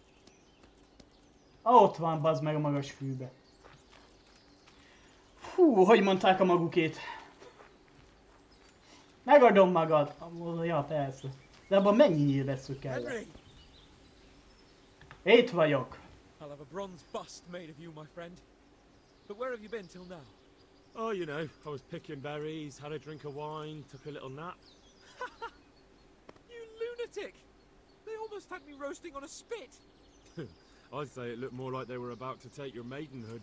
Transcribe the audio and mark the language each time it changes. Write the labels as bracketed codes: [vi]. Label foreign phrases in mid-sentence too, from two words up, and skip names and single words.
[hu] Ott van, bazd meg a magas fűbe. Fú, hogy mondták a magukét? Megadom magad. Ja, persze. De abban mennyi nyílvessző kell? Itt vagyok. [en] I'll have a bronze bust made of you, my friend. But where have you been till now? Oh, you know, I was picking berries, had a drink of wine, took a little nap. You lunatic! They almost had me roasting on a spit. I'd say it looked more like they were about to take your maidenhood.